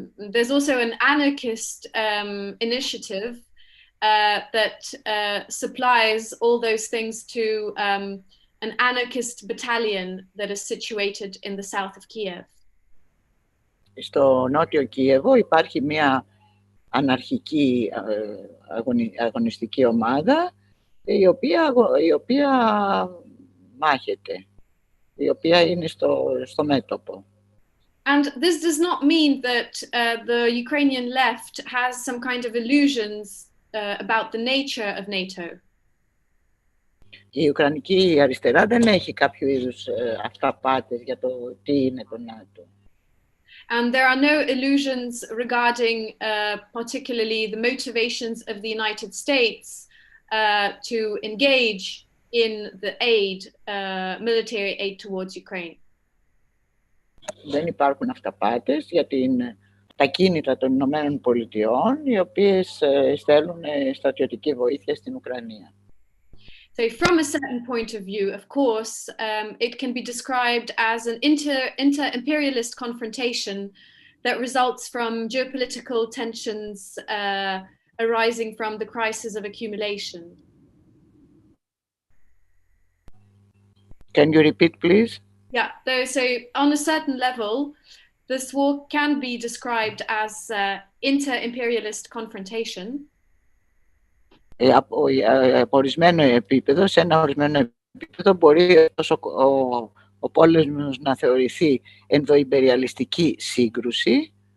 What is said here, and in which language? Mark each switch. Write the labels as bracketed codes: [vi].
[en] There's also an anarchist initiative that supplies all those things to an anarchist battalion that is situated in the south of Kiev. [el] Στο νότιο Κίεβο υπάρχει μια αναρχική αγωνιστική ομάδα η οποία μάχεται, η οποία είναι στο μέτωπο. [en] And this does not mean that the Ukrainian left has some kind of illusions about the nature of NATO. [el] Η Ουκρανική αριστερά δεν έχει κάποιο είδους αυταπάτες για το τι είναι το ΝΑΤΟ. [en] And there are no illusions regarding particularly the motivations of the United States to engage in the military aid towards Ukraine. [el] Δεν υπάρχουν αυταπάτες για τα κίνητρα των Ηνωμένων Πολιτειών, οι οποίες στέλνουν στρατιωτική βοήθεια στην Ουκρανία. [en] So from a certain point of view, of course, it can be described as an inter-imperialist confrontation that results from geopolitical tensions arising from the crisis of accumulation. Can you repeat, please? Yeah, so on a certain level, this war can be described as inter-imperialist confrontation. [el] Από ορισμένο επίπεδο, σε ένα ορισμένο επίπεδο μπορεί ο πόλεμος να θεωρηθεί ενδοϊμπεριαλιστική σύγκρουση.